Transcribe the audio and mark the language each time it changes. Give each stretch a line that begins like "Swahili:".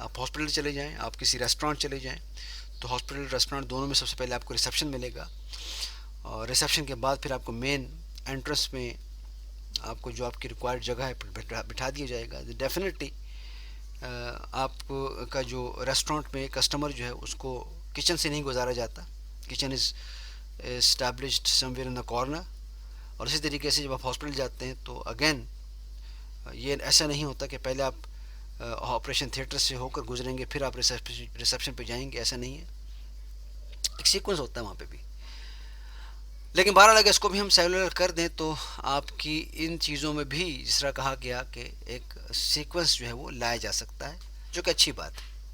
Urdu: آپ ہاسپٹل چلے جائیں، آپ کسی ریسٹورانٹ چلے جائیں، تو ہاسپٹل ریسٹورانٹ دونوں میں سب سے پہلے آپ کو ریسیپشن ملے گا، اور ریسیپشن کے بعد پھر آپ کو مین انٹرنس میں آپ کو جو آپ کی ریکوائرڈ جگہ ہے بٹھا دیا جائے گا. ڈیفینیٹلی آپ کا جو ریسٹورانٹ میں کسٹمر جو ہے اس کو کچن سے نہیں گزارا جاتا.
English: Kitchen is established somewhere in the corner.
Urdu: اور اسی طریقے سے جب آپ ہاسپٹل جاتے ہیں تو اگین یہ ایسا نہیں ہوتا کہ پہلے آپ آپریشن تھیٹر سے ہو کر گزریں گے پھر آپ ریسیپشن پہ جائیں گے. ایسا نہیں ہے، ایک سیکوینس ہوتا ہے وہاں پہ بھی. لیکن بہرحال اگر اس کو بھی ہم سیلولر کر دیں تو آپ کی ان چیزوں میں بھی جس طرح کہا گیا کہ ایک سیکوینس جو ہے وہ لایا جا سکتا ہے، جو کہ اچھی بات ہے.